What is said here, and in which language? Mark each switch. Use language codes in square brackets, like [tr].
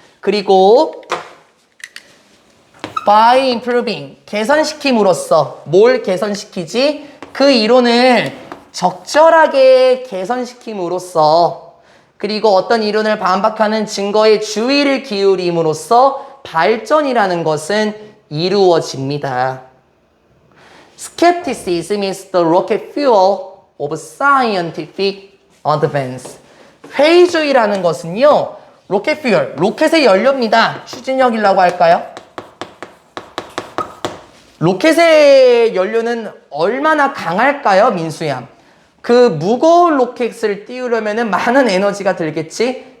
[ko] 그리고 [en] by improving, [ko] 개선시킴으로써. 뭘 개선시키지? 그 이론을 적절하게 개선시킴으로써. 그리고 어떤 이론을 반박하는 증거에 주의를 기울임으로써 발전이라는 것은 이루어집니다. [en] Skepticism is the rocket fuel of scientific advance. [ko] 회의주의라는 것은요, 로켓 퓨얼, 로켓의 연료입니다. 추진력이라고 할까요? 로켓의 연료는 얼마나 강할까요, 민수야? 그 무거운 로켓을 띄우려면 많은 에너지가 들겠지?